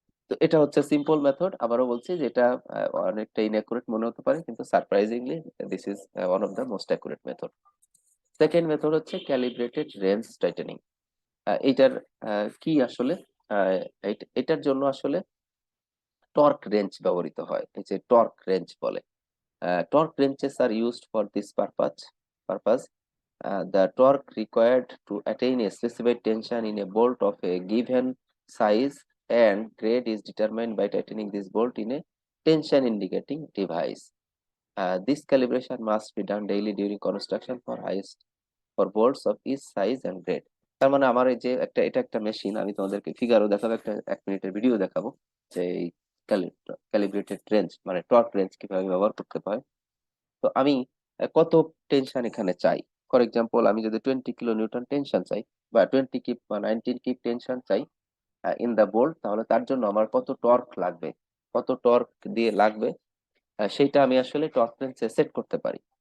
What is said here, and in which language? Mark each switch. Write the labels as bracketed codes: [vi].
[bn] তো এটা হচ্ছে সিম্পল মেথড। আবারও বলছি যে এটা অনেকটা ইনঅ্যাকুরেট মনে হতে পারে, কিন্তু [en] Surprisingly this is one of the most accurate method. [bn] Second method হচ্ছে ক্যালিব্রেটেড রেঞ্জ টাইটেনিং। এইটার কি আসলে, এটার জন্য আসলে টর্ক রেঞ্জ ব্যবহৃত হয়, এই যে টর্ক রেঞ্জ বলে। [en] Torque wrenches are used for this purpose. The torque required to attain a specified tension in a bolt of a given size and grade is determined by tightening this bolt in a tension indicating device. This calibration must be done daily during construction for bolts of each size and grade. [bn] তার মানে আমার এই যে এটা একটা machine, আমি তোমাদেরকে ফিগারও দেখাবো, একটা 1 মিনিটের ভিডিও দেখাবো যে এই ক্যালিব্রেটেড রেঞ্জ মানে টর্ক রেঞ্জ কিভাবে ব্যবহার করতে হয়। তো আমি কত টেনশন এখানে চাই, ফর এক্সাম্পল আমি যদি 20 কিলো নিউটন টেনশন চাই বা 20 কিপ বা 19 কিপ টেনশন চাই [en] in the bolt, [bn] তাহলে তার জন্য আমার কত টর্ক লাগবে, কত টর্ক দিয়ে লাগবে, সেইটা আমি আসলে টর্ক রেঞ্জে সেট করতে পারি।